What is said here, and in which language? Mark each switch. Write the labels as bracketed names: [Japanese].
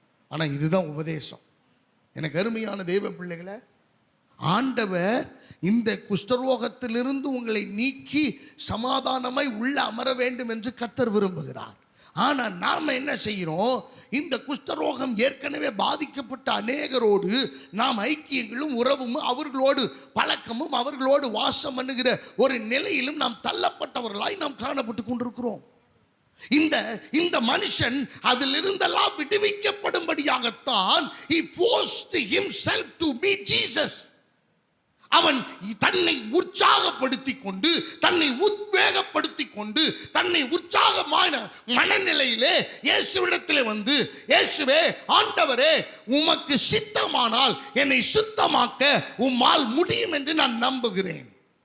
[Tamil] ஆனால் இதுதான் உபதேசம். எனக்கு அருமையான தெய்வ பிள்ளைகளை, ஆண்டவர் இந்த குஷ்டரோகத்திலிருந்து உங்களை நீக்கி சமாதானமாய் உள்ள அமர வேண்டும் என்று கர்த்தர் விரும்புகிறார். ஆனா நாம என்ன செய்கிறோம்? இந்த குஷ்டரோகம் ஏற்கனவே பாதிக்கப்பட்ட அநேகரோடு நாம் ஐக்கியங்களும் உறவும் அவர்களோடு பழக்கமும் அவர்களோடு வாசம் பண்ணுகிற ஒரு நிலையிலும் நாம் தள்ளப்பட்டவர்களாய் நாம் காணப்பட்டு கொண்டிருக்கிறோம். இந்த மனுஷன் அதிலிருந்தெல்லாம் விடுவிக்கப்படும்படியாகத்தான் [English] he forced himself to meet Jesus. [Tamil] அவன் தன்னை உற்சாகப்படுத்திக் கொண்டு, தன்னை உத்வேகப்படுத்திக் கொண்டு, தன்னை உற்சாகமான மனநிலையிலே இயேசுவிடத்திலே வந்து, இயேசுவே, ஆண்டவரே, உமக்கு சித்தமானால் என்னை சுத்தமாக்க உம்மால் முடியும் என்று நான் நம்புகிறேன்.